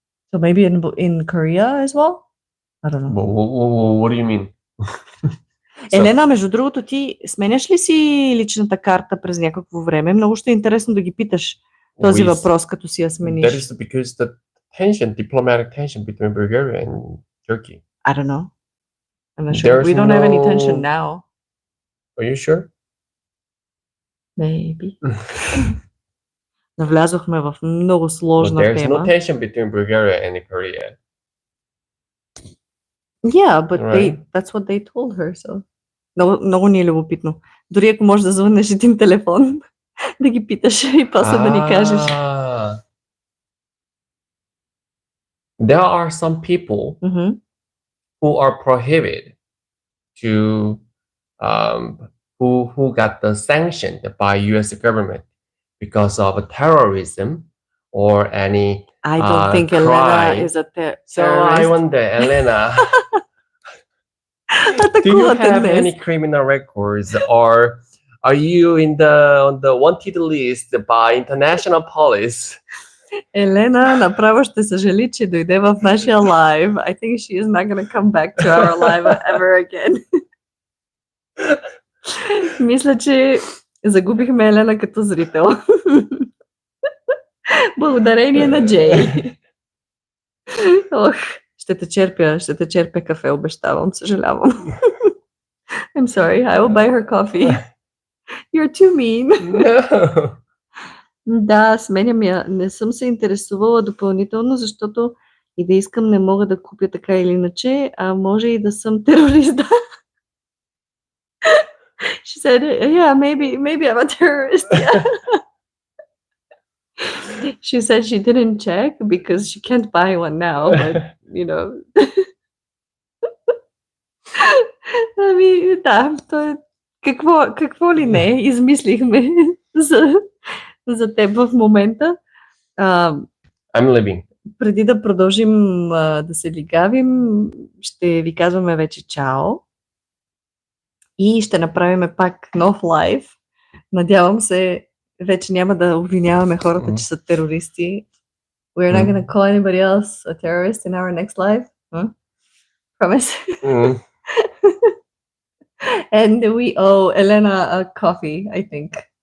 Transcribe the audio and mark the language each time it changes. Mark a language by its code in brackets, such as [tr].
[en] So maybe in Korea as well? I don't know. What do you mean? [bg] Елена, между другото, ти сменяш ли си личната карта през някакво време? Много ще е интересно да ги питаш този въпрос, като си я смениш. [en] That is because the diplomatic tension between Bulgaria and Turkey. I don't know. I'm not sure. We don't have any tension now. Are you sure? Maybe. [bg] Навлязохме в много сложна [en] There's [bg] тема. [en] no tension between Bulgaria and Korea. Yeah, but Right. that's what they told her, so. [bg] Много ни е любопитно. Дори ако можеш да звъннеш един телефон, да ги питаш и после да ни кажеш. [en] There are some people who are prohibited to who got the sanctioned by U.S. government because of terrorism or any I don't think Elena is a terrorist. So I wonder, Elena, do you have any criminal records, or are you on the wanted list by international police? [bg] Елена направо ще съжали, че дойде в нашия лайв. [en] I think she is not going to come back to our live ever again. [bg] Мисля, че загубихме Елена като зрител. Благодарение на Джей. Ох, ще те черпя кафе, обещавам, съжалявам. [en] I'm sorry, I will buy her coffee. You're too mean. No. [bg] Да, сменям я. Не съм се интересувала допълнително, защото и да искам не мога да купя така или иначе, а може и да съм терорист. [en] She said, yeah, maybe I'm a terrorist. Yeah. She said she didn't check because she can't buy one now, but, you know. [bg] Ами, да, какво ли не, измислихме за теб в момента. [en] I'm leaving. [bg] Преди да продължим да се лигавим, ще ви казваме вече чао и ще направим пак нов лайв. Надявам се, вече няма да обвиняваме хората, че са терористи. [en] We're not going to call anybody else a terrorist in our next live. Promise. Mm. And we owe Elena a coffee, I think.